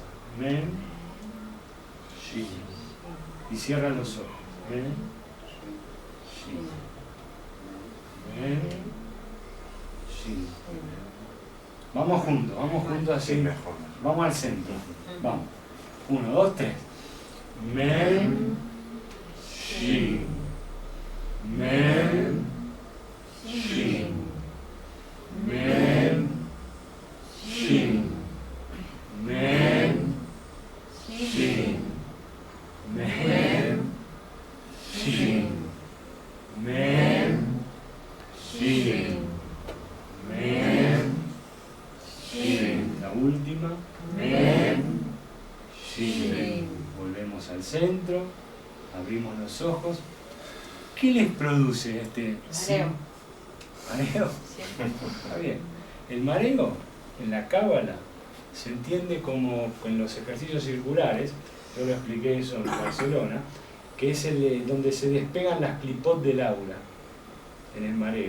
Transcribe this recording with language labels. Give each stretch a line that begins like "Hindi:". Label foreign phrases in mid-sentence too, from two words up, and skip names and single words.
Hebrew: Men, Shin.
Spanish: Y cierra los ojos.
Hebrew: Men, Shin. Men, Shin.
Spanish: Vamos juntos así. Vamos al centro. Vamos. 1, 2, 3.
Hebrew: Men, Shin. Men, Shin. Men, Shin. Men, Shin. Men, Shin. Men, Shin. Men, Shin.
Spanish: La última.
Hebrew: Men, Shin.
Spanish: Volvemos al centro. Abrimos los ojos. ¿Qué les produce este? Mareo. ¿Mareo? Sí. Está bien. El mareo, en la cábala, se entiende como en los ejercicios circulares, yo lo expliqué eso en Barcelona, que es donde se despegan las clipot del aura, en el mareo.